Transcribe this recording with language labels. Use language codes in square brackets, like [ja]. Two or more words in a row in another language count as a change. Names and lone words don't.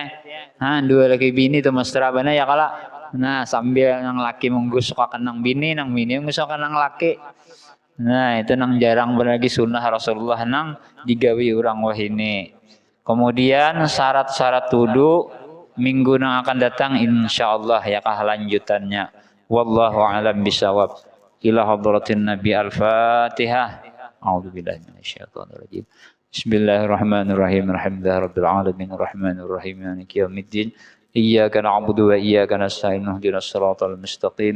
[bjn] Nah, dua laki bini tuh mesra bana ya kala. Nah, sambil nang laki menggusuk nang bini menggusuk nang laki. Nah, itu nang jarang berlagi sunnah Rasulullah nang digawe orang wah ini. [id] Kemudian syarat-syarat wudu minggu yang akan datang insyaallah ya kah lanjutannya. [ar] والله أعلم بالصواب. إلى حضرة النبي الفاتحة. أعوذ بالله من الشيطان الرجيم. بسم الله الرحمن الرحيم. الحمد لله رب العالمين الرحمن الرحيم مالك يوم الدين. إياك نعبد وإياك نستعين اهدنا الصراط المستقيم.